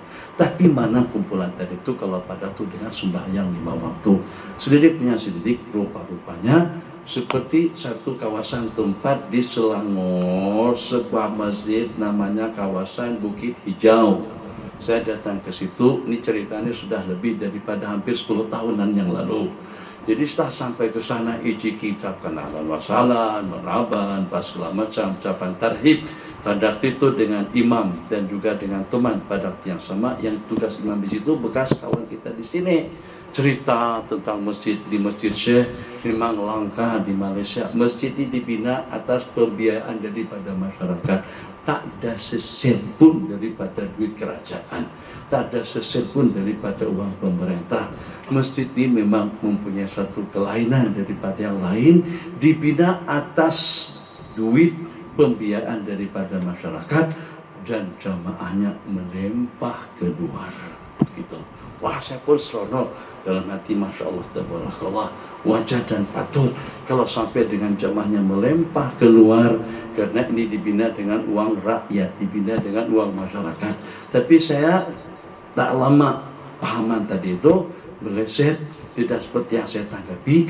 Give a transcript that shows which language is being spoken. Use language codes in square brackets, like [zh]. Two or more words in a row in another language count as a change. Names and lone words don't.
[ms] Tapi mana kumpulan tadi itu kalau pada tuh dengan sembahyang 5 waktu. Selidik punya selidik rupa-rupanya seperti satu kawasan tempat di Selangor, sebuah masjid namanya kawasan Bukit Hijau. Saya datang ke situ, ini ceritanya sudah lebih daripada hampir 10 tahunan yang lalu. Jadi setelah sampai ke sana, ijiki ucapkan [ar] أهلا وسهلا، مرحبا, [ms] pas segala macam, ucapan tarhib. Pada waktu itu dengan imam dan juga dengan teman pada waktu yang sama, yang tugas imam di situ bekas kawan kita di sini. Cerita tentang masjid di Masjid Syekh memang langka di Malaysia. Masjid ini dibina atas pembiayaan daripada masyarakat. Tak ada sesen pun daripada duit kerajaan. [id] Tak ada sesen pun daripada uang pemerintah. [ms] Masjid ini memang mempunyai satu kelainan daripada yang lain, dibina atas duit pembiayaan daripada masyarakat dan jamaahnya melempah ke luar. Gitu. Wah, saya pun seronok dalam hati, [ar] ما شاء الله، تبارك الله, [ms] wajah dan patut kalau sampai dengan jamaahnya melempah keluar, karena ini dibina dengan uang rakyat, dibina dengan uang masyarakat. Tapi saya tak lama pahaman tadi itu meleset, tidak seperti yang saya tanggapi.